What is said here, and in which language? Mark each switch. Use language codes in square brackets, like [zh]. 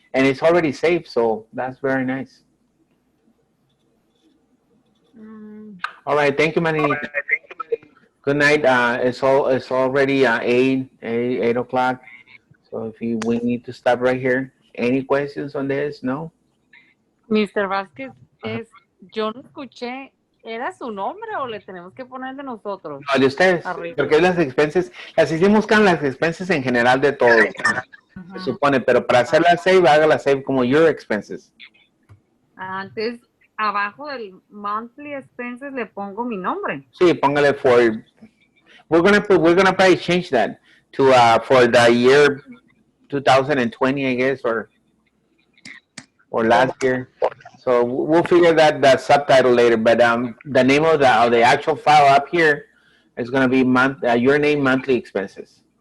[en] And it's already saved, so that's very nice. All right, thank you, Manny. Good night. It's already 8 o'clock. So if we need to stop right here. Any questions on this? No. Mr. [es] Vázquez, yo no escuché, ¿era su nombre o le tenemos que poner de nosotros? No, de ustedes, Arriba. porque las expenses, las hicimos con las expenses en general de todo, se supone, pero para hacer la save, haga la save como [en] your expenses. [es] Antes, abajo del [en] monthly expenses [es] le pongo mi nombre. Sí, póngale [en] we're gonna probably change that to for the year 2020, I guess, or last year. So we'll figure that subtitle later. But the name of the actual file up here is gonna be your name monthly expenses.